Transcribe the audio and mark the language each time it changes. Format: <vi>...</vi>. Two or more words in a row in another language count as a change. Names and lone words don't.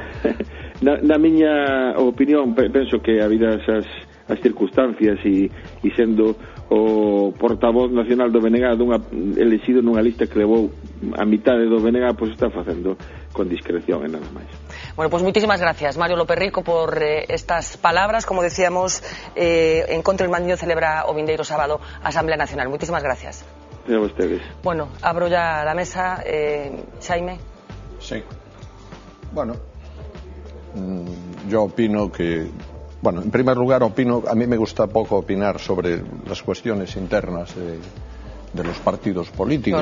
<gl>Na miña opinión, penso que habidas as circunstancias e sendo o portavoz nacional do BNG elexido nunha lista que levou a mitade do BNG, pois está facendo con discreción e nada máis.</gl> <es>Bueno, pues muchísimas gracias, Mario López Rico, por estas palabras. Como decíamos,</es> <gl>Encontro Irmandiño celebra o vindeiro sábado Asamblea Nacional.</gl> <es>Muchísimas gracias. A ustedes. Bueno, abro ya la mesa. Xaime. Sí. Bueno, yo opino que... Bueno, en primer lugar, a mí me gusta poco opinar sobre las cuestiones internas de los partidos políticos,</es>